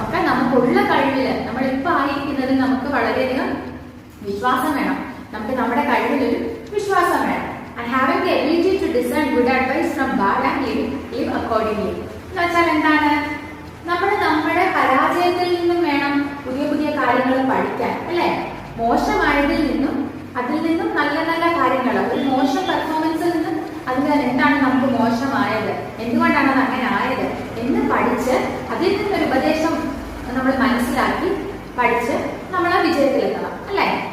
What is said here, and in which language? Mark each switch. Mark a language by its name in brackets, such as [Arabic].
[Malayalam] നമുക്കുള്ള കഴിവില് നമ്മളിപ്പോ ആയിരിക്കുന്നതിൽ നമുക്ക് വളരെയധികം വിശ്വാസം വേണം. നമുക്ക് നമ്മുടെ കഴിവിലൊരു വിശ്വാസം വേണം. [English] And having the ability to discern good advice from bad and live accordingly. [Malayalam] എന്ന് വെച്ചാൽ എന്താണ്? നമ്മുടെ പരാജയത്തിൽ നിന്നും വേണം പുതിയ പുതിയ കാര്യങ്ങൾ പഠിക്കാൻ അല്ലെ? മോശമായതിൽ നിന്നും അതിൽ നിന്നും നല്ല നല്ല കാര്യങ്ങൾ, ഒരു മോശം പെർഫോമൻസിൽ നിന്നും അതിൽ എന്താണ് നമുക്ക് മോശമായത്, എന്തുകൊണ്ടാണ് അത് അങ്ങനെ ആയത് എന്ന് പഠിച്ച് അതിൽ നിന്നൊരു ഉപദേശം നമ്മൾ മനസ്സിലാക്കി പഠിച്ച് നമ്മൾ ആ വിജയത്തിലെത്തണം അല്ലെ?